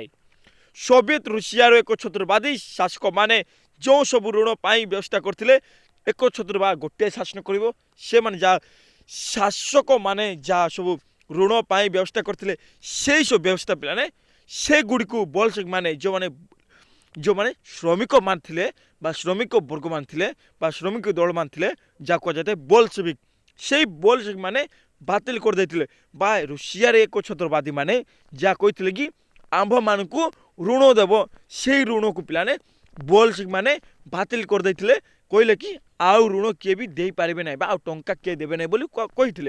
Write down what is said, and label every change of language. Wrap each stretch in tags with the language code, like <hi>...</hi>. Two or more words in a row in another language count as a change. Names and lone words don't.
<or>ସୋଭିଏତ ରୁଷିଆର ଏକଛତ୍ରବାଦୀ ଶାସକମାନେ ଯେଉଁ ସବୁ ଋଣ ପାଇଁ ବ୍ୟବସ୍ଥା କରିଥିଲେ, ଏକଛତ୍ର ବା ଗୋଟିଏ ଶାସନ କରିବ, ସେମାନେ ଯାହା ଶାସକମାନେ ଯାହା ସବୁ ଋଣ ପାଇଁ ବ୍ୟବସ୍ଥା କରିଥିଲେ ସେଇ ସବୁ ବ୍ୟବସ୍ଥା ପିଲାମାନେ ସେଗୁଡ଼ିକୁ ବୋଲସେଭିକ ମାନେ ଯେଉଁମାନେ ଶ୍ରମିକ ମାନେ ଥିଲେ ବା ଶ୍ରମିକ ବର୍ଗ ମାନ ଥିଲେ ବା ଶ୍ରମିକ ଦଳ ମାନ ଥିଲେ ଯାହା କୁହାଯାଇଥାଏ ବୋଲସେଭିକ। ସେଇ ବୋଲସେଭିକ ମାନେ ବାତିଲ କରିଦେଇଥିଲେ ବା ରୁଷିଆରେ ଏକଛତ୍ରବାଦୀ ମାନେ ଯାହା କହିଥିଲେ କି ଆମ୍ଭମାନଙ୍କୁ ଋଣ ଦେବ, ସେଇ ଋଣକୁ ପିଲାମାନେ ବୋଲସେଭିକ ମାନେ ବାତିଲ କରିଦେଇଥିଲେ। କହିଲେ କି ଆଉ ଋଣ କିଏ ବି ଦେଇପାରିବେ ନାହିଁ ବା ଆଉ ଟଙ୍କା କିଏ ଦେବେ ନାହିଁ ବୋଲି କହିଥିଲେ।</or>